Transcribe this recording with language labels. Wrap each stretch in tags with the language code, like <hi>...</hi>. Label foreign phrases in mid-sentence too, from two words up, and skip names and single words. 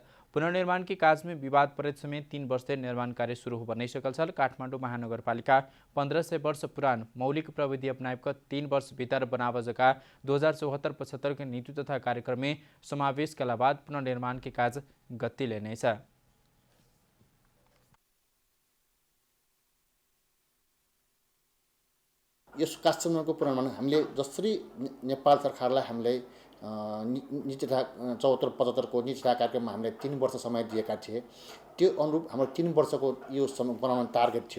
<mai>पुनर्निर्माण के काज में विवाद पड़े समय 3 वर्ष से निर्माण कार्य शुरू हो नहीं सकल छल। काठमांडू महानगरपालिका 1500 वर्ष पुरान मौलिक प्रविधि अपनाइक 3 वर्ष भीतर बनाव जका 2074-75 के नीति तथा कार्यक्रम में समावेश कला बाद पुनर्निर्माण के काज गति लेने छ।</mai> <ne>यस काष्ठमण्डपको पुनर्निर्माण हामीले जसरी नेपाल सरकारलाई हामीले नीति तथा 74-75 को नीति तथा कार्यक्रममा हामीले 3 वर्ष समय दिएका थिए, त्यो अनुरूप हाम्रो 3 वर्षको यो बनाउने टार्गेट थियो।</ne>